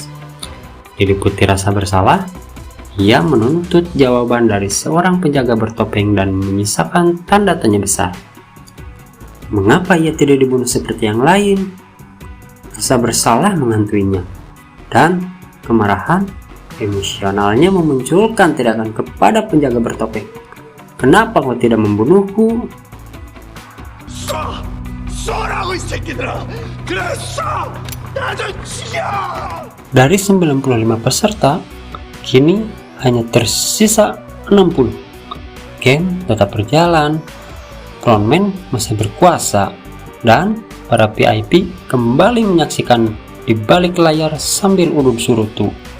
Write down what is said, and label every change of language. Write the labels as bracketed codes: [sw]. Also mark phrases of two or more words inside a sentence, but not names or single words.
[id] Diliputi rasa bersalah, ia menuntut jawaban dari seorang penjaga bertopeng dan menyisakan tanda tanya besar. Mengapa ia tidak dibunuh seperti yang lain? Rasa bersalah menghantuinya, dan kemarahan emosionalnya memunculkan tindakan kepada penjaga bertopeng. Kenapa kau tidak membunuhku? [ko] 쏘라고 이 새끼들아! 그랬어! 나도 죽여! [id] Dari 95 peserta, kini hanya tersisa 60. Game tetap berjalan, frontman masih berkuasa, dan para VIP kembali menyaksikan di balik layar sambil urut surutu.